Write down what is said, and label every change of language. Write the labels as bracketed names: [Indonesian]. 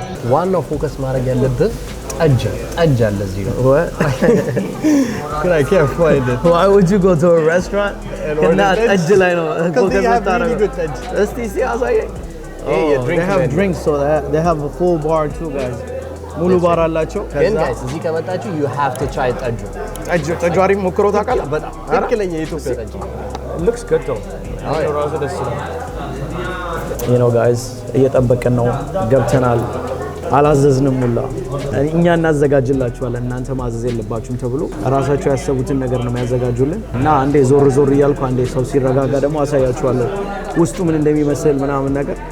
[Amharic] ዋናው ፎከስ ማድረግ ያለብህ ጠጅ አለ እዚህ ጋር። [English] What? But I can't find it. Why would you go to a restaurant and not [Amharic] ጠጅ ላይ ነው [English] Because they have really good ጠጅ. [Amharic] እስቲ አሳየኝ. [English] Yeah, They have drinks, so they have a full bar too, guys. [Amharic] ሙሉ ባር አላቸው። [English] ግን guys [Amharic] እዚህ ከመጣችሁ [English] you have to try ጠጁ። [Amharic] ጠጁ አሪፍ ሞክሮ ታውቃለህ? በጣም ትክክለኛ የኢትዮጵያ ጠጅ። [English] Looks good though. [Amharic] ራሱ ደስ ይላል። [English] You know guys [Amharic] እየጠበቅን ነው። ገብተናል። አላዘዝንም ሁላ እኛ እናዘጋጅላችኋለን እናንተ ማዘዝ የለባችሁም ተብሎ ራሳቸው ያሰቡትን ነገር ነው የሚያዘጋጁልን እና አንዴ ዞር እያልኩ አንዴ ሰው ሲረጋጋ ደግሞ አሳያችኋለሁ ውስጡ ምን እንደሚመስል ምናምን ነገር።